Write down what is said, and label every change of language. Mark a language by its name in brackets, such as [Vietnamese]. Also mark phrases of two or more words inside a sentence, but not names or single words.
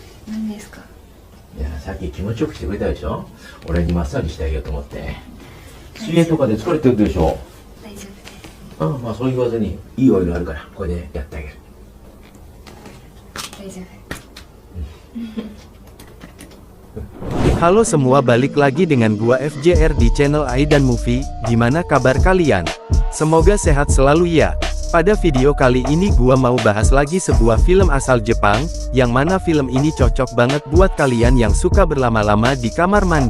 [Japanese] 何ですか？いや、さっき気持ちよくしてくれたでしょ。俺にマッサージしてあげようと思って。水泳とかで疲れてるでしょ。大丈夫です。ああ、まあそう言わずに、いいオイルあるから、これでやってあげる。大丈夫。 [Indonesian] Halo semua, balik lagi dengan gua FJR di channel Aidan Movie. Gimana kabar kalian? Semoga sehat selalu ya. Pada video kali ini gua mau bahas lagi sebuah film asal Jepang, yang mana film ini cocok banget buat kalian yang suka berlama-lama di kamar mandi.